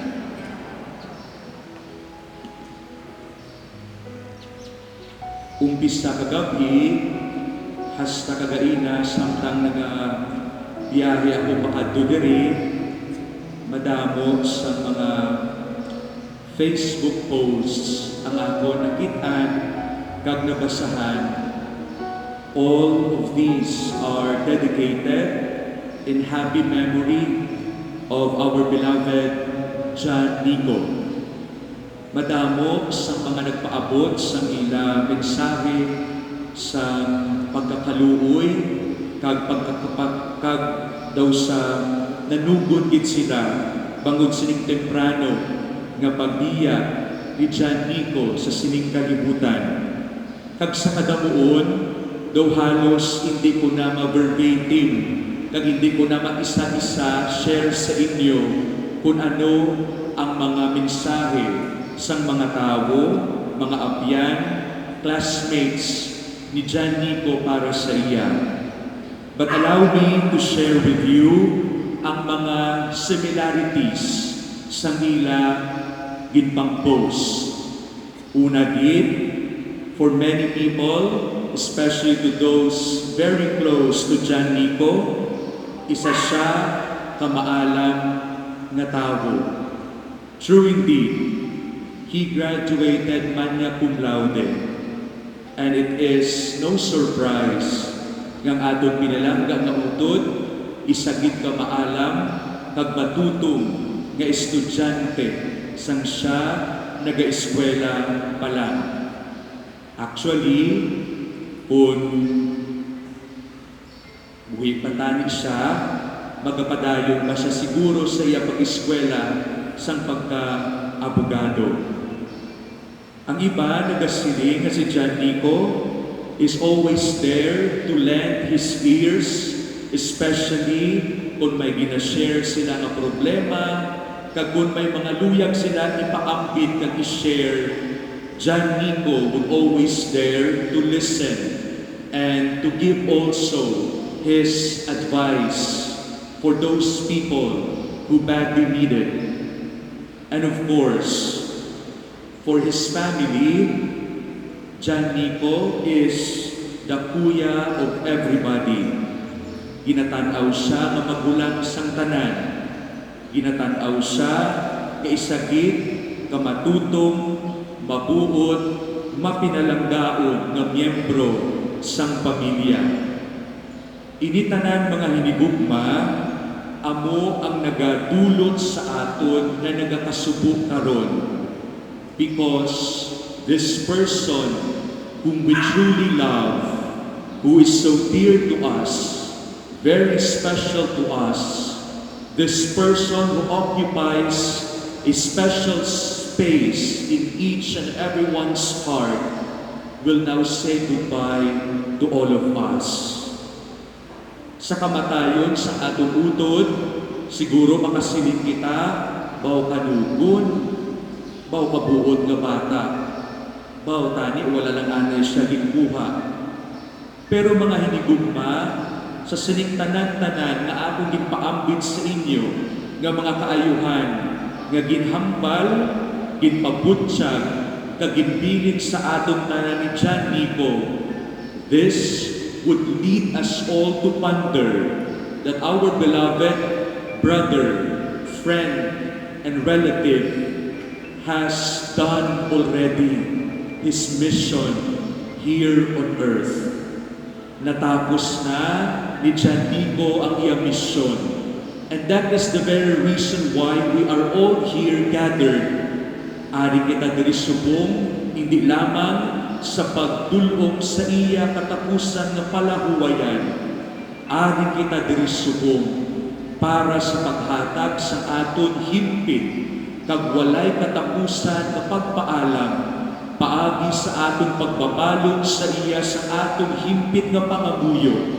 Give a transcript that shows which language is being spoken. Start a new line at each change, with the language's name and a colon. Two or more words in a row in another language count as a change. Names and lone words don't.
Hiligaynon: Umpisa kagabi, hasta kagaina, samtang biyahe ako makadto diri, madamo sa mga Facebook posts ang ako nakitaan kag nabasahan.
English: All of these are dedicated in happy memory of our beloved John Nico.
Hiligaynon: Madamo sa mga nagpaabot sa ila mensahe sa pagkakaluoy kag pagkakapag daw sa nanugod gid sila bangod sining temprano nga pagbiya ni John Nico sa sining kalibutan. Kag sa kadamuon daw halos hindi ko na ma-verbatim, kag hindi ko na mag-isa-isa share sa inyo kung ano ang mga mensahe sang mga tao, mga abyan, classmates ni John Nico para sa iya.
English: But allow me to share with you
Hiligaynon: ang mga
English: similarities
Hiligaynon: sa nila ginpang post. Una gid,
English: for many people, especially to those very close to John Nico,
Hiligaynon: isa siya kamaalam nga tao.
English: True indeed, he graduated magna cum laude, and it is no surprise
Hiligaynon: nga aton pinalangga nga utod, isa gid kamaalam kag matutong nga estudyante sang siya nagaeskwela pa lang. Actually, kung buhi patani siya, magapadayon ba siya siguro sa iya pag-eskwela sang pagka-abogado. Ang iba nagasiling nga si John Nico
English: is always there to lend his ears,
Hiligaynon: especially kung may ginashare sila nga problema, kag kung may mga luyag sila ipaambit kag i-share.
English: John Nico would always there to listen and to give also his advice for those people who badly need it. And of course, for his family, John Nico is the kuya of everybody.
Hiligaynon: Ginatanaw siya nga magulang sang tanan. Ginatanaw siya nga isagid, kamatutong, mabuot, mapinalanggaon nga miyembro sang pamilya. Initanan mga hinigugma, amo ang nagadulot sa aton nga nagakasubo karon.
English: Because this person whom we truly love, who is so dear to us, very special to us, this person who occupies a special space in each and everyone's heart, will now say goodbye to all of us.
Hiligaynon: Sa kamatayon sa atong utod, siguro makasilip kita, baw kanugon, baw kabuod nga bata, baw tani wala lang anay siya gikuha. Pero mga hinigugma, sa siniktanan-tanan nga akong gipaambit sa inyo, nga mga kaayuhan, nga ginhambal, ginpabutyag, kaginbilin sa atong tanan ni John Nico,
English: this would lead us all to ponder that our beloved brother, friend, and relative has done already his mission here on earth.
Hiligaynon: Natapos na ni John Nico ang iyang mission.
English: And that is the very reason why we are all here gathered.
Hiligaynon: Ari kita diri subong, hindi lamang sa pagdulong sa iya katapusan ng palahuwayan. Ari kita diri subong para sa paghatag sa aton himpit kag walay katapusan nga pagpaalam paagi sa aton pagbabalog sa iya sa aton himpit nga pangabuyo.